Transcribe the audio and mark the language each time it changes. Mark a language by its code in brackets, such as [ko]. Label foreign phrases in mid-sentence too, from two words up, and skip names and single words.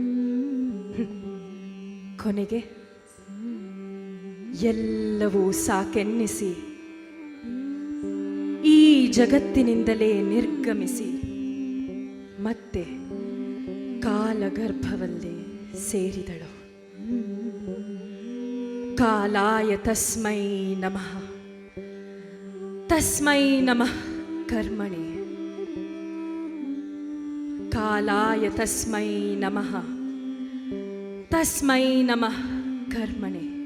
[kn] ಕೊನೆಗೆ ಎಲ್ಲವೂ ಸಾಕೆನ್ನಿಸಿ ಈ ಜಗತ್ತಿನಿಂದಲೇ ನಿರ್ಗಮಿಸಿ ಮತ್ತೆ ಕಾಲಗರ್ಭವಲ್ಲೇ ಸೇರಿದಳು. [sa] ಕಾಲಾಯ ತಸ್ಮೈ ನಮಃ, ತಸ್ಮೈ ನಮಃ ಕರ್ಮಣಿ. ಕಾಲಾಯ ತಸ್ಮೈ ನಮಃ, ತಸ್ಮೈ ನಮಃ ಕರ್ಮಣಿ.